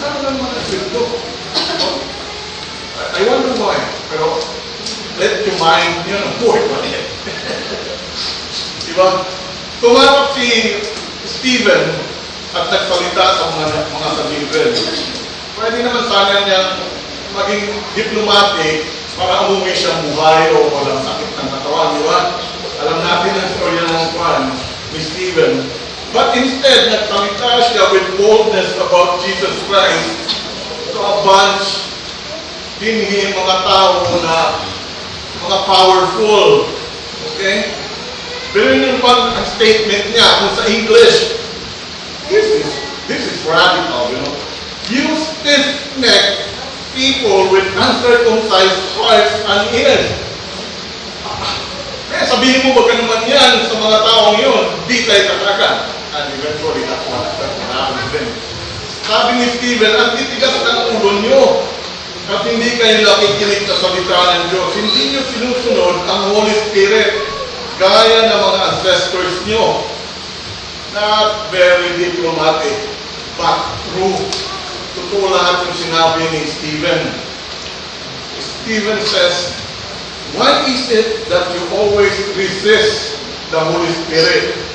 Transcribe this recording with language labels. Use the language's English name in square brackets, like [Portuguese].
[Filipino] ng mga sweldo. [English] I wonder why. Pero, let your mind, work on it. [Filipino] Diba? Tumarap si Stephen at nagsalita sa mga Sanhedrin. Pwede naman sana niyang maging diplomatic para umuwi siyang buhay o walang sakit ng katawan, di ba? Alam natin ang storya ng Juan, ni Stephen. [English] But instead, [Filipino] nagsalita siya [English] with boldness about Jesus Christ to a bunch, [Filipino] dinhi mga tao na mga [English] powerful. Okay? [Filipino] Pero yun ang statement niya kung sa English, [English] this is radical, You stiff-necked people with uncircumcised hearts and ears. [Filipino] Kaya sabihin mo, wag ka naman yan sa mga taong yun, di tayo katakan. [English] And eventually, that's what happened then. [Filipino] Sabi ni Stephen, ang titigas ng ulo nyo at hindi kayo nakikinig sa salita ng Diyos. Hindi nyo sinusunod ang Holy Spirit gaya ng mga ancestors nyo. [English] Not very diplomatic, but true. [Filipino] Totoo lahat yung sinabi ni Stephen. [English] Stephen says, why is it that you always resist the Holy Spirit?